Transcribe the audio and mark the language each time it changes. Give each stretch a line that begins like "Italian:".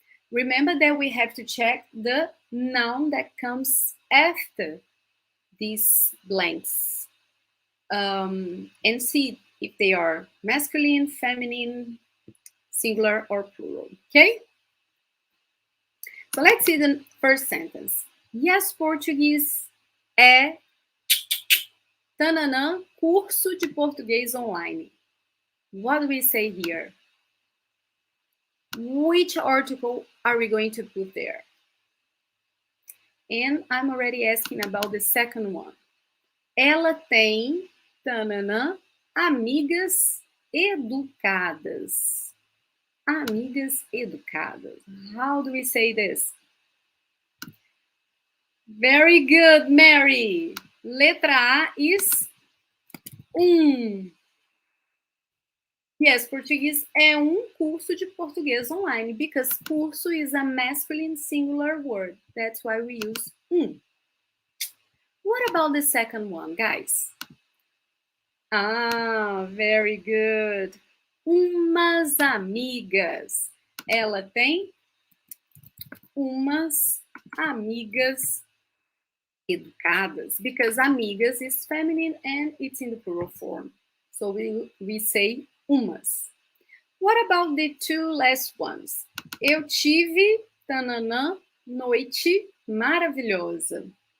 English: Remember that we have to check the noun that comes after these blanks and see if they are masculine, feminine, singular, or plural. Okay? So let's see the first sentence.
Portuguese: Yes, Portuguese é tananã, curso de português online.
English: What do we say here? Which article are we going to put there? And I'm already asking about the second one.
Portuguese: Ela tem, tananã, amigas educadas. Amigas educadas.
English: How do we say this? Very good, Mary. Letra A is Yes,
Portuguese: português é curso de português online
English: because curso is a masculine singular word. That's why we use What about the second one, guys? Very good.
Portuguese: Umas amigas. Ela tem umas amigas educadas
English: because amigas is feminine and it's in the plural form. So we say umas. What about the two last ones?
Portuguese: Eu tive, tananã, noite maravilhosa.